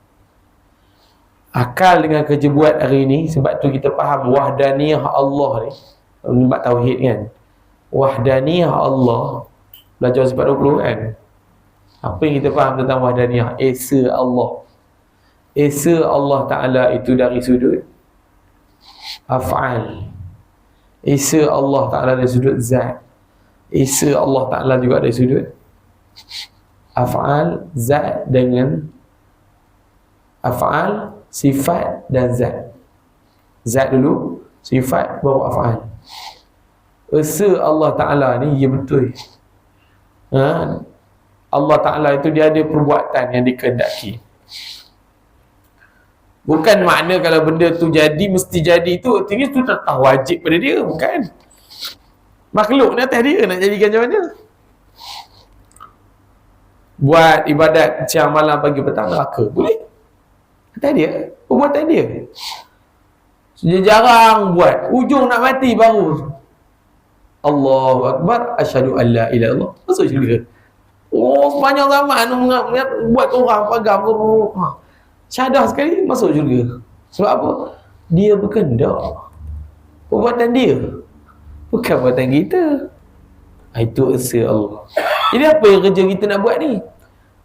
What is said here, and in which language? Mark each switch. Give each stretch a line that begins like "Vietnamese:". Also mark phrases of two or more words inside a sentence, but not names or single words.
Malay: Akal dengan kerja buat hari ni, sebab tu kita faham wahdaniyah Allah ni. Bab tauhid kan. Wahdaniyah Allah. Belajar sifat 20 kan. Apa yang kita faham tentang wahdaniyah? Esa Allah. Esa Allah Ta'ala itu dari sudut af'al. Esa Allah Ta'ala dari sudut zat. Esa Allah Ta'ala juga dari sudut af'al, zat dengan af'al, sifat dan zat. Zat dulu, sifat, baru af'al. Esa Allah Ta'ala ni, ya betul. Allah Ta'ala itu dia ada perbuatan yang dikehendaki. Bukan makna kalau benda tu jadi, mesti jadi tu, artinya tu tak wajib pada dia. Bukan. Makhluk ni atas dia nak jadikan macam mana. Buat ibadat siang malam pagi petang neraka, boleh. Atas dia, perbuatan dia. Dia jarang buat, ujung nak mati baru
Arabic: الله أكبر, أشهد أن لا إله إلا الله,
Malay: masuk syurga. Sepanjang zaman buat orang pegang syahadah sekali masuk syurga. Sebab apa? Dia berkehendak. Perbuatan dia, bukan perbuatan kita. Itu esa Allah. Jadi apa yang kerja kita nak buat ni?